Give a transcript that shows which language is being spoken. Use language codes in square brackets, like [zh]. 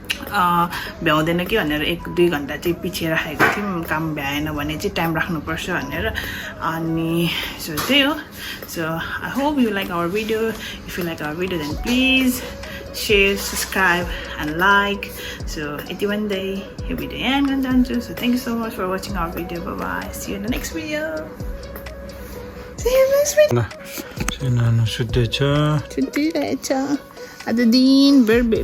[ne] भ्याउँदैन कि भनेर 1-2 घन्टा चाहिँ पछि राखेको थियौँ काम भ्याएन भने चाहिँ टाइम राख्नुपर्छ भनेर अनि सो त्यही हो so [en] I hope you like our video if you like our video then please share, subscribe and like. So [ne] यति भन्दै यो भिडियो यहाँ गर्न चाहन्छु [en] so thank you so much for watching our video. Bye bye, see you in the next video. See you next video. [ne] नानु सुत्दैछ छुट्टिरहेछ आज दिनभर भेट